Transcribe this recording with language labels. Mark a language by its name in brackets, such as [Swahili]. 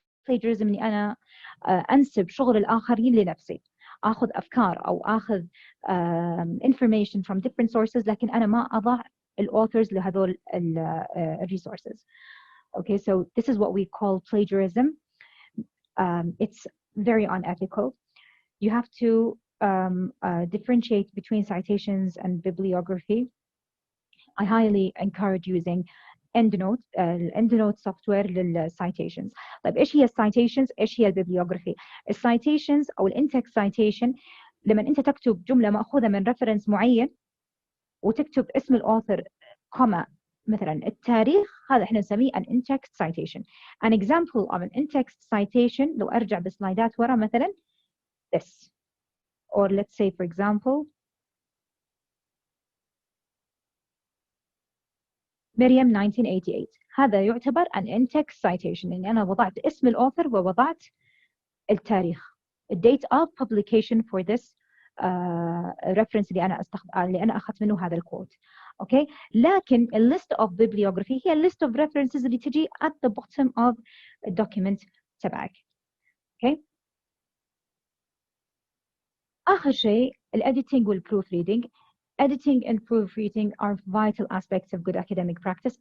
[Arabic] plagiarism إني أنا أنسب شغل الآخرين لنفسي. أخذ أفكار أو أخذ [English] information from different sources [Arabic] لكن أنا ما أضع الauthors لهذول resources. [English] Okay, so this is what we call plagiarism. It's very unethical. You have to differentiate between citations and bibliography. I highly encourage using EndNote EndNote software للcitations. [Arabic] طيب إيش هي الcitations؟ إيش هي البيبليوغرافي؟ الcitations أو الانتكست citation لما أنت تكتب جملة مأخوذة من reference معين وتكتب اسم الأوثر كوما مثلا التاريخ، هذا احنا نسميه [English] an in-text citation. An example of an in-text citation [Arabic] لو أرجع بسلايدات ورا [English] مثلا this, or let's say for example مريم 1988. [Arabic] هذا يعتبر an in-text citation لأني أنا وضعت اسم الأوثر ووضعت التاريخ [English] date of publication for this reference [Arabic] اللي أنا أخذت منه هذا الكوت. أوكي، لكن ال list of bibliography هي ال list of references اللي تجي [English] at the bottom of the document [Arabic] تبعك. أوكي، آخر شيء ال editing وال proofreading. [English] Editing and proofreading are vital aspects of good academic practice.